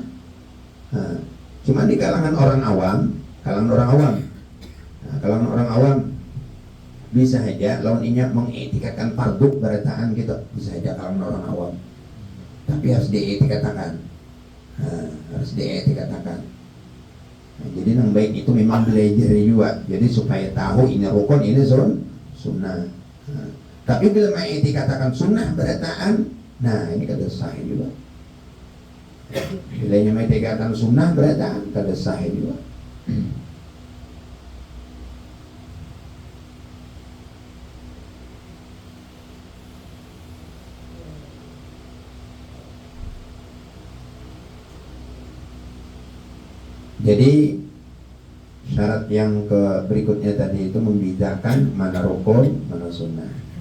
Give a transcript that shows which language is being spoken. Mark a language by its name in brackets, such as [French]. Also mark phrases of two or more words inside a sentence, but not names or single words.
[Banjar] Nah, cuma di kalangan orang awam, kalangan orang awam bisa saja lawan inya mengiktikadkan fardu berataan gitu, bisa saja kalangan orang awam. [Indonesian] Tapi harus diiktikadkan. Harus diiktikadkan. Nah, jadi yang baik itu memang belajar juga. Jadi supaya tahu ini rukun, ini sunnah. [Banjar] Nah, tapi bila mengiktikadkan sunnah berataan, nah ini kada sahih juga. Bila yang mengiktikadkan sunnah berataan, kada sahih juga. [Indonesian] Jadi syarat yang berikutnya tadi itu membedakan mana rukun, mana sunnah.